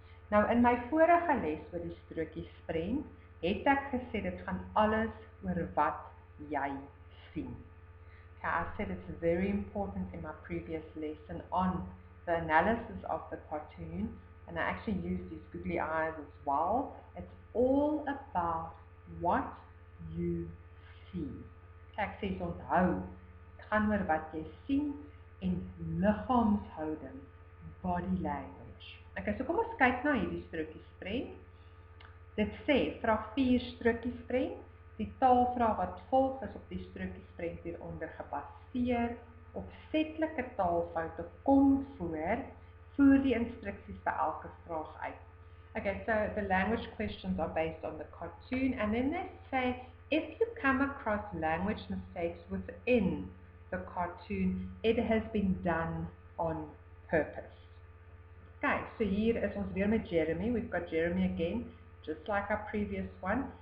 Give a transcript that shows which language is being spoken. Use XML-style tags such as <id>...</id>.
<af>Nou in my vorige les oor die strokiesprent het ek gesê dit gaan alles oor wat jy sien.</af> <en>Okay, I said it's very important in my previous lesson on the analysis of the cartoon, and I actually used these googly eyes as well. It's all about what you see.</en> <af>Okay, ek sê onthou, het gaan oor wat jy sien en liggaamshouding,</af> <en>body language.</en> <af>Okay, so kom ons kyk na hierdie strokiesprent. Dit sê, vraag 4 strokiesprent. Die taalvraag wat volg is op die strokiesprent hieronder gebaseer. Opsetlike taalfoute kom voor, voer die instruksies by elke vraag uit.</af> <en>Okay, so the language questions are based on the cartoon, and then they say, if you come across language mistakes within the cartoon, it has been done on purpose.</en> <af>Okay, so hier is ons weer met Jeremy.</af> <en>We've got Jeremy again, just like our previous one.</en>